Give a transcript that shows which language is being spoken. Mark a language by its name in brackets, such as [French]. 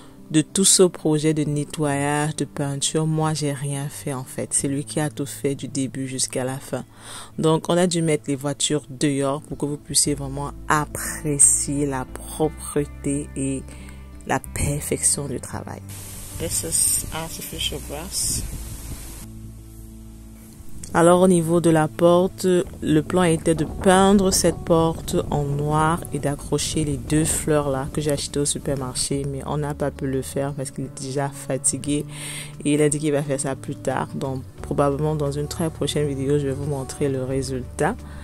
[French] De tout ce projet de nettoyage, de peinture, moi j'ai rien fait en fait. C'est lui qui a tout fait du début jusqu'à la fin. Donc on a dû mettre les voitures dehors pour que vous puissiez vraiment apprécier la propreté et la perfection du travail. [English] This is artificial grass. [French] Alors au niveau de la porte, le plan était de peindre cette porte en noir et d'accrocher les 2 fleurs là que j'ai achetées au supermarché. Mais on n'a pas pu le faire parce qu'il est déjà fatigué et il a dit qu'il va faire ça plus tard. Donc probablement dans une très prochaine vidéo, je vais vous montrer le résultat.